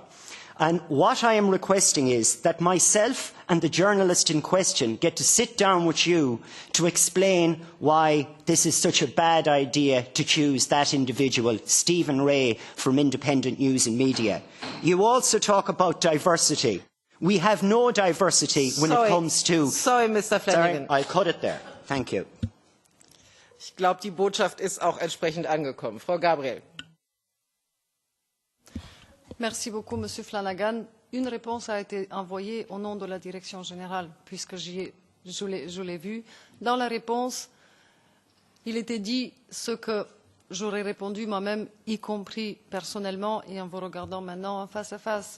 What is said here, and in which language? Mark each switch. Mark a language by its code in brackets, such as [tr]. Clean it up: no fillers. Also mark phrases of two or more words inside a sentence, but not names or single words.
[en] And what I am requesting is that myself and the journalist in question get to sit down with you to explain why this is such a bad idea to choose that individual, Stephen Ray, from Independent News and Media. You also talk about diversity. We have no diversity when it comes to... Sorry, Mr. Flanagan. Sorry, I'll cut it there. Thank you. [de] Ich glaube, die Botschaft ist auch entsprechend angekommen. Frau Gabriel. [fr] Merci beaucoup, Monsieur Flanagan. Une réponse a été envoyée au nom de la Direction générale, puisque je l'ai vu. Dans la réponse, il était dit ce que j'aurais répondu moi-même, y compris personnellement, et en vous regardant maintenant en face à face.